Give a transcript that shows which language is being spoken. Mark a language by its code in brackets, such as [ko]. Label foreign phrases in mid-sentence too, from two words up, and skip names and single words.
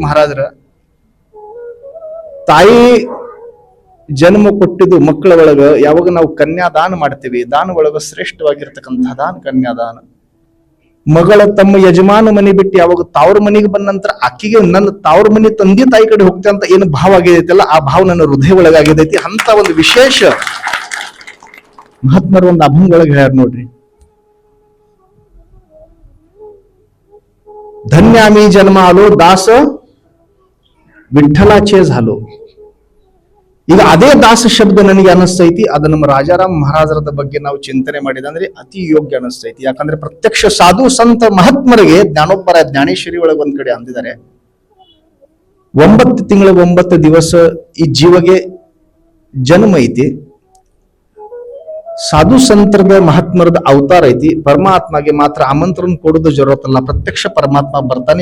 [kn] ಮಹಾರಾಜರ ತಾಯಿ ಜನ್ಮ ಕೊಟ್ಟಿದ್ದು ಮಕ್ಕಳ ಒಳಗ ಯಾವಾಗ ನಾವು ಕನ್ಯಾದಾನ ಮಾಡ್ತೀವಿ, ದಾನ ಒಳಗ ಶ್ರೇಷ್ಠವಾಗಿರ್ತಕ್ಕಂಥ ದಾನ ಕನ್ಯಾದಾನ. ಮಗಳ ತಮ್ಮ ಯಜಮಾನ ಮನೆ ಬಿಟ್ಟು ಯಾವಾಗ ತಾವ್ರ ಮನೆಗೆ ಬಂದ ನಂತರ ಆಕಿಗೆ ನನ್ನ ತಾವ್ರ ಮನೆ ತಂದೆ ತಾಯಿ ಕಡೆ ಹೋಗ್ತೆ ಅಂತ ಏನು ಭಾವ ಆಗಿದೈತಲ್ಲ, ಆ ಭಾವ ನನ್ನ ಹೃದಯ ಒಳಗಾಗಿದೈತಿ. ಅಂತ ಒಂದು ವಿಶೇಷ ಮಹಾತ್ಮರ ಒಂದು ಅಭಂಗ ಒಳಗೆ ಹೇಳ್ಯಾರ ನೋಡ್ರಿ. [mr] धन्यामी जन्मालो दास ವಿಠ್ಠಲಾಚೆ झालो. [kn] ಈಗ ಅದೇ ದಾಸ ಶಬ್ದ ನನಗೆ ಅನಿಸ್ತೈತಿ, ಅದು ನಮ್ಮ ರಾಜಾರಾಮ್ ಮಹಾರಾಜರದ ಬಗ್ಗೆ ನಾವು ಚಿಂತನೆ ಮಾಡಿದಂದ್ರೆ ಅತಿ ಯೋಗ್ಯ ಅನಿಸ್ತೈತಿ. ಯಾಕಂದ್ರೆ ಪ್ರತ್ಯಕ್ಷ ಸಾಧು ಸಂತ ಮಹಾತ್ಮರಿಗೆ ಜ್ಞಾನೋಬ್ಬರ ಜ್ಞಾನೇಶ್ವರಿ ಒಳಗೆ ಒಂದ್ ಕಡೆ ಅಂದಿದ್ದಾರೆ, 9 ತಿಂಗಳ 9 ದಿವಸ ಈ ಜೀವಗೆ ಜನ್ಮ ಐತಿ, ಸಾಧು ಸಂತರದ ಮಹಾತ್ಮರದ ಅವತಾರ ಐತಿ, ಪರಮಾತ್ಮಗೆ ಮಾತ್ರ ಆಮಂತ್ರಣ ಕೊಡೋದು ಜರುರತ್ತಲ್ಲ, ಪ್ರತ್ಯಕ್ಷ ಪರಮಾತ್ಮ ಬರ್ತಾನೆ.